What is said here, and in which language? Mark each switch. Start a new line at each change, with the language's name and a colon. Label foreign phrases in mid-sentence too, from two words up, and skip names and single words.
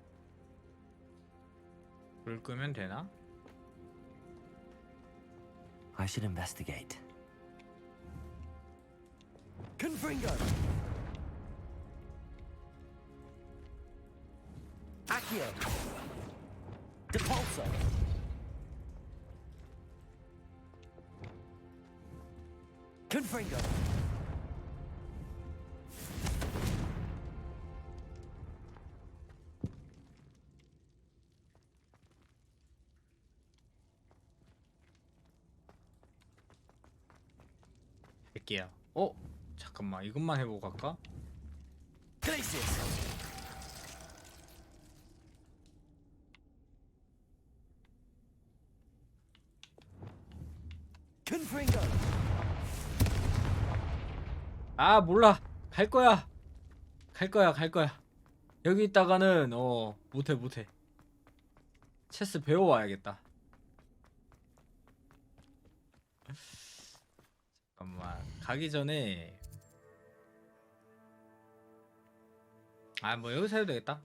Korean: 불 끄면 되나?
English: I should investigate.
Latin: Confringo! Accio! Depulso! Confringo!
Korean: 할게요. 잠깐만 이것만 해보고 갈까?
Latin: Glacius! Confringo!
Korean: 아 몰라. 갈 거야. 여기 있다가는 못해. 체스 배워와야겠다. 잠깐만 가기 전에 뭐 여기서 해도 되겠다.